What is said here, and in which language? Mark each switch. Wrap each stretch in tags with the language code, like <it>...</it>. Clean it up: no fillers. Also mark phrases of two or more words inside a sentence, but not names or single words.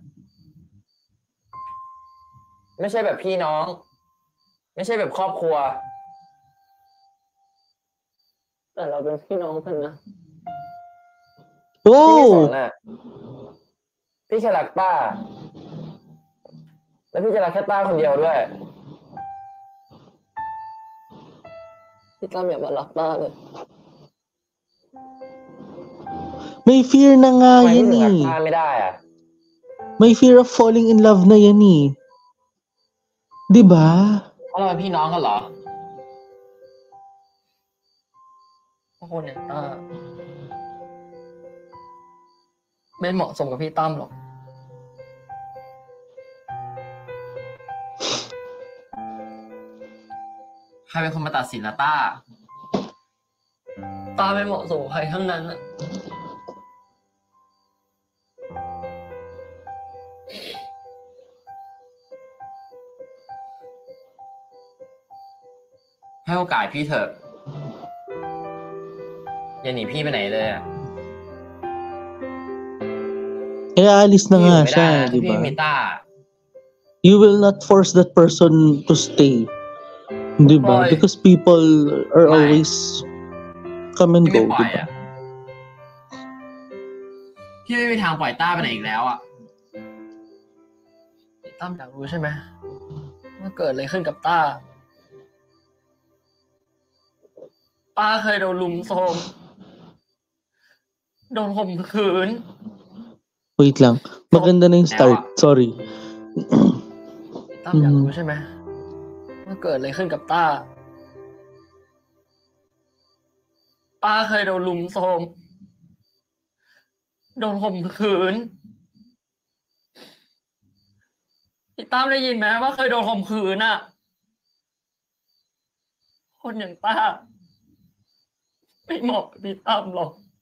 <th>ไม่ใช่แบบพี่น้องไม่ใช่แบบครอบครัวแต่เราเป็นพี่น้องกันนะพี่ไม่สนพี่แค่รักต้า แล้วพี่จะรักแค่ต้าคนเดียวด้วยพี่ตั้มอย่ามารักต้าเลย</th> <tl>May fear na nga</tl> <th>ทำไม</th> <tl>yan</tl> <th>พี่ถึงรักต้าไม่ได้อ่ะ</th> <tl>May</tl> <en>fear of falling in love</en> <tl>na yan Diba?</tl> <th>เพราะเราเป็นพี่น้องกันเหรอพวกคุณเนี่ยไม่เหมาะสมกับพี่ตั้มหรอก ใครเป็นคนมาตัดสินล่ะต้าไม่เหมาะสมกับใครทั้งนั้นอะให้โอกาสพี่เถอะอย่าหนีพี่ไปไหนเลยอ่ะ</th> <tl>Aalis na nga siya, di diba?</tl> <th>พี่มีต้า</th> <en>You will not force that person to stay.</en> <tl>Di</tl> <th>ปล่อ</th> <tl>ba?</tl> <th>ย</th> <en>Because people are</en> <th>ไม่</th> <en>always come and</en> <th>พี่ไม่</th> <en>go,</en> <th>ปล่</th> <tl>di</tl> <th>อย</th> <tl>ba?</tl> <th>อ่ะพี่ไม่มีทางปล่อยต้าไปไหนอีกแล้วอ่ะตั้มอยากรู้ใช่ไหมว่าเกิดอะไรขึ้นกับต้าป้าเคยโดนลุมโทรมโดนข่มขืน</th> <tl>Wait lang.</tl> <th>โทร</th> <tl>Maganda na yung</tl> <th>แล้ว</th> <tl>start.</tl> <th>อ่ะ</th> <tl>Sorry.</tl> <th>ตั้มอยาก Mhm. รู้ใช่ไหมว่าเกิดอะไรขึ้นกับต้าป้าเคยโดนลุมโทรมโดนข่มขืนพี่ตั้มได้ยินไหมว่าเคยโดนข่มขืนอ่ะคนอย่างต้าไม่เหมาะกับพี่ตั้มหรอก</th>